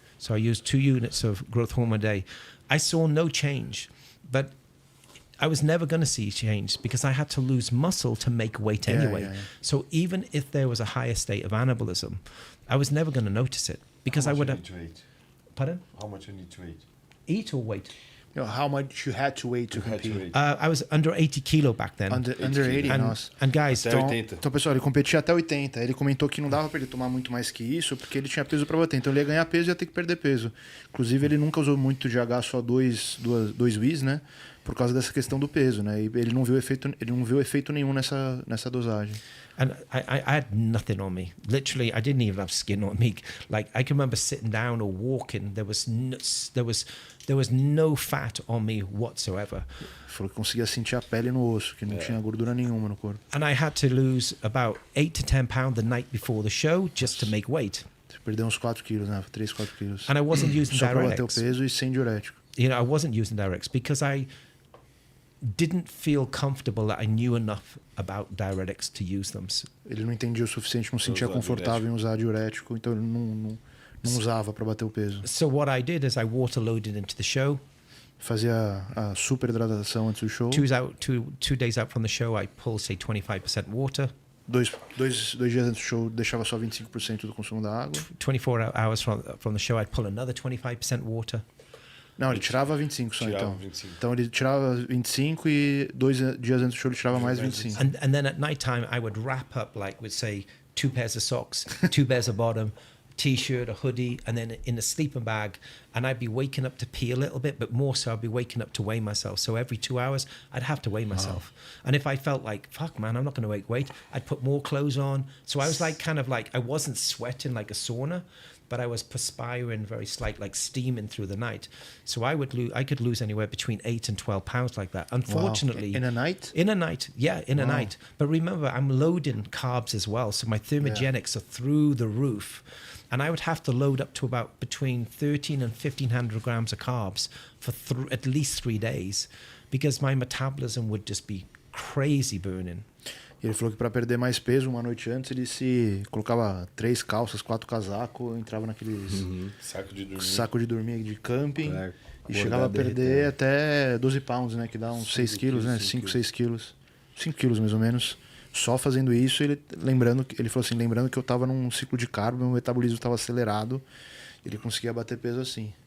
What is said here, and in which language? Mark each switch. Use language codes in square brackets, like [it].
[en] So I used 2 units of growth hormone a day. I saw no change, but I was never going to see change because I had to lose muscle to make weight anyway. Yeah. So even if there was a higher state of anabolism, I was never going to notice it because I would have... Pardon? How much you need to eat? Eat or weight? You know, how much you had to weigh to compete? I was under 80 kilo back then. Under 80, [pt] nossa. [en] And guys, [pt] então, pessoal, ele competia até 80. Ele comentou que não dava para ele tomar muito mais que isso, porque ele tinha peso para bater. Então ele ia ganhar peso e ia ter que perder peso. Inclusive, ele nunca usou muito GH, só 2 Ws, né? Por causa dessa questão do peso, né? E ele não viu efeito nenhum nessa dosagem. [en] And I had nothing on me. Literally, I didn't even have skin on me. Like I can remember sitting down or walking. There was no fat on me whatsoever. [pt] Falou que conseguia sentir a pele no osso, que não tinha gordura nenhuma no corpo. [en] And I had to lose about 8 to 10 pounds the night before the show just to make weight. [pt] Você perdeu uns 4 quilos, né? 3, 4 quilos. [en] And I wasn't using [pt] só para bater o [en] diuretics. [pt] peso e sem diurético. [en] You know, I wasn't using diuretics because I didn't feel comfortable that I knew enough about diuretics to use them. [pt] Ele não entendia o suficiente, não se sentia confortável em usar diurético, então ele não usava para bater o peso. [en] So what I did is I water loaded into the show, [pt] Fazia a super hidratação antes do show. [en] 2 days out from the show, I pull, say, 25% water. [pt] Dois dias antes do show, deixava só 25% do consumo da água. [en] 24 hours from the show, I'd pull another 25% water. [pt] Não, ele tirava 25 só, Tirava então. 25. Então ele tirava 25 e 2 dias antes do show ele tirava mais 25. [en] And then at night time, I would wrap up, like, with, say, 2 pairs of socks, 2 pairs of bottom, t-shirt, a hoodie, and then in a sleeping bag. And I'd be waking up to pee a little bit, but more so I'd be waking up to weigh myself. So every 2 hours, I'd have to weigh myself. And if I felt like, fuck, man, I'm not going to make weight, I'd put more clothes on. So I was like, kind of like, I wasn't sweating like a sauna, but I was perspiring very slight, like steaming through the night. So I could lose anywhere between 8 and 12 pounds like that. Unfortunately. Wow. In a night? In a night, yeah, in a night. But remember, I'm loading carbs as well. So my thermogenics are through the roof. And I would have to load up to about between 13 and 1,500 grams of carbs for at least 3 days because my metabolism would just be crazy burning. [pt] Ele falou que para perder mais peso, uma noite antes, ele se colocava 3 calças, 4 casacos, entrava naqueles saco de dormir de camping e chegava a perder até 12 pounds, né? Que dá uns 6 quilos, né? 5, 6 quilos. 5 quilos mais ou menos. Só fazendo isso, ele falou assim, lembrando que eu tava num ciclo de carbo, meu metabolismo estava acelerado, ele conseguia bater peso assim.